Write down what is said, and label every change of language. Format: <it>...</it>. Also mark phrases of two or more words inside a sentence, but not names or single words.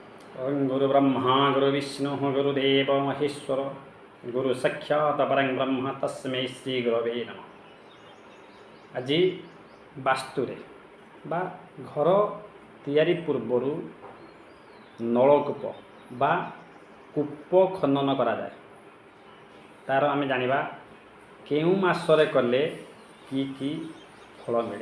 <sa>ओं गुरुब्रह्मा गुरुविष्णुः गुरुदेव महेश्वर गुरु साक्षात परं ब्रह्म तस्मै श्री गुरवे नमः।</sa> <or>ଆଜି ବାସ୍ତୁରେ ବା ଘର ତିଆରି ପୂର୍ବରୁ ନଳକୂପ ବା କୂପ ଖନନ କରା ଯାଏ ତାର ଆମେ ଜାଣିବା କେଉଁ ମାସରେ କଲେ କି ଫଳ ମିଳେ।</or>